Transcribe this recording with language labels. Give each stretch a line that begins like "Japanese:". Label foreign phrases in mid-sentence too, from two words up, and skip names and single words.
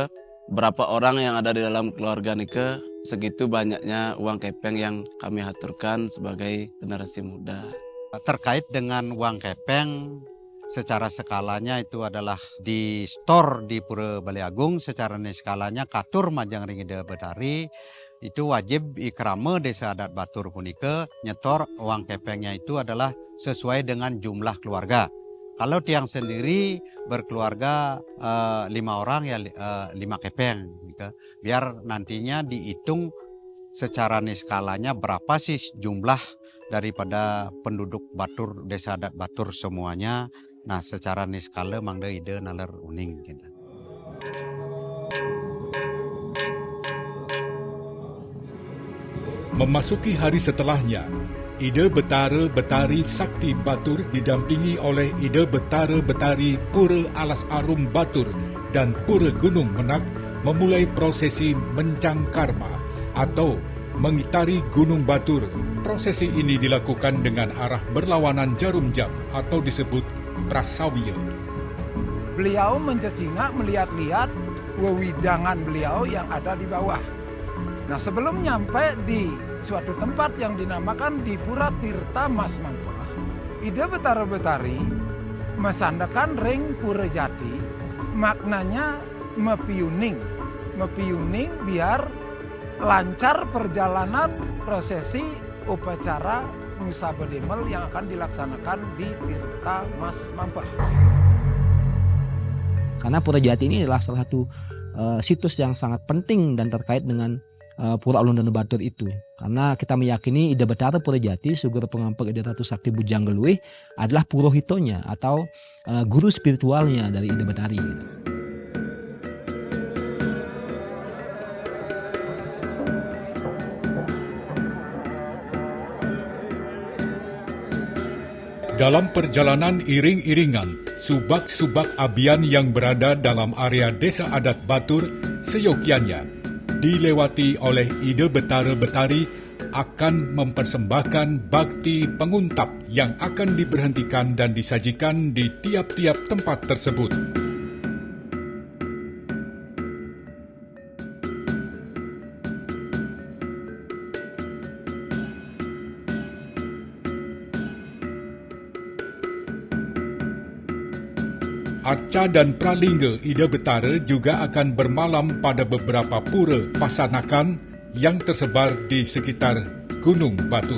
Indonesian: Berapa orang yang ada di dalam keluarga nike, segitu banyaknya uang kepeng yang kami aturkan sebagai generasi muda. Terkait dengan uang kepeng, secara skalanya itu adalah di store di Pura Balai Agung, secara skalanya
Balinese: katur Majang Ring Ide Betari
Indonesian: itu wajib ikrame desa adat Batur punika nyetor uang kepengnya itu adalah sesuai dengan jumlah keluarga. Kalau tiang sendiri berkeluarga 5 orang ya 5 kepeng gitu. Biar nantinya dihitung secara niskalanya berapa sih jumlah daripada penduduk Batur, desa adat Batur semuanya. Nah, secara niskala
Balinese: mangda ide nalar uning
Indonesian: gitu. Memasuki hari setelahnya, Ida Betara Betari Sakti Batur didampingi oleh Ida Betara Betari Pura Alas Arum Batur dan Pura Gunung Menak memulai prosesi Mencang Karma atau mengitari Gunung Batur. Prosesi ini dilakukan dengan arah berlawanan jarum jam atau disebut prasawya. Beliau mencecingak melihat-lihat wewidangan beliau yang ada di bawah. Nah, sebelum nyampe di suatu tempat yang dinamakan di Pura Tirta Mas Mampah, Ida Betara Betari
Balinese: mesandakan ring Pura Jati,
Indonesian: maknanya mepiuning biar lancar perjalanan prosesi upacara Musaba Demel yang akan dilaksanakan di Tirta Mas Mampah. Karena Pura Jati ini adalah salah satu situs yang sangat penting dan terkait dengan Pura Ulun Danau Batur itu. Karena kita meyakini Ida Betara Pura Jati, Sugeng Pengampek Ida Ratu Sakti Bujanggaluih adalah purohitonya atau guru spiritualnya dari Ida Betari. Gitu. Dalam perjalanan iring-iringan, subak-subak abian yang berada dalam area desa adat Batur seyogianya dilewati oleh Ida Betara Betari akan mempersembahkan bakti penguntap yang akan diberhentikan dan disajikan di tiap-tiap tempat tersebut. Arca dan Pralingga Ida Betara juga akan bermalam pada beberapa pura pasanakan yang tersebar di sekitar Gunung Batur.